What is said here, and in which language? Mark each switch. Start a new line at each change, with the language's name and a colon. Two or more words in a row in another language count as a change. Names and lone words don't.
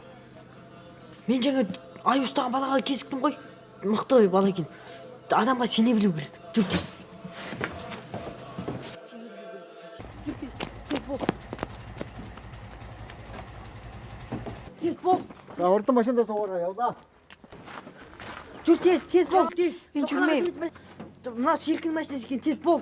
Kazakh: Мен жаңа ай ұстаған балаға кезіктім ғой. Мықты бала екен. Адамға сене білу керек. Жүр тез. Тез бол.
Mongolian: За урд машиндаа суугаа явлаа.
Kazakh: Жүр тез бол. Тез. Мен жүрмейм. Мына ширкін машинасы екен, тез бол.